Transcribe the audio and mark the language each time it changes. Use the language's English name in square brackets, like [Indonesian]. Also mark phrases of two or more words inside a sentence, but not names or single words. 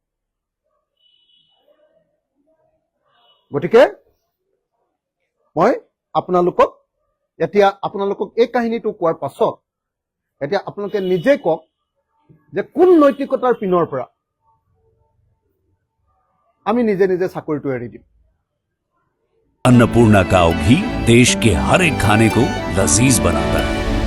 [Assamese] গতিকে মই আপোনালোকক এই কাহিনীটো কোৱাৰ পাছত এতিয়া আপোনালোকে নিজে কওক যে কোন নৈতিকতাৰ পিনৰ পৰা আমি নিজে নিজে চাকৰিটো এৰি দিম। [Hindi] अन्नपूर्णा काव घी देश के हर एक खाने को लजीज बनाता है।